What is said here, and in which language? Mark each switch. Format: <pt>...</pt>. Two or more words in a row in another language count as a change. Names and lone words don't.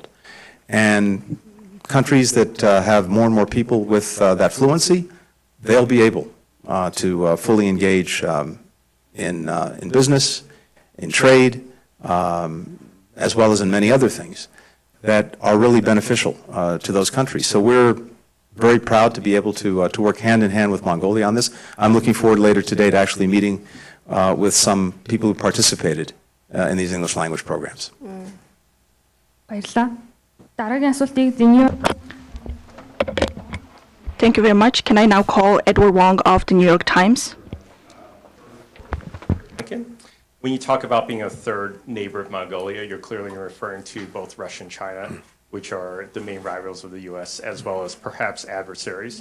<en>And countries that have more and more people with that fluency, they'll be able to fully engage in business, in trade, as well as in many other things that are really beneficial to those countries. So we're very proud to be able to work hand in hand with Mongolia on this. I'm looking forward later today to actually meeting with some people who participated in these English language programs.</en> <mn>Баярлалаа. Дараагийн асуултыг The</mn> <en>Thank you very much. Can I now call Edward Wong of the New York Times? Okay. When you talk about being a third neighbor of Mongolia, you're clearly referring to both Russia and China, which are the main rivals of the U.S., as well as perhaps adversaries.</en>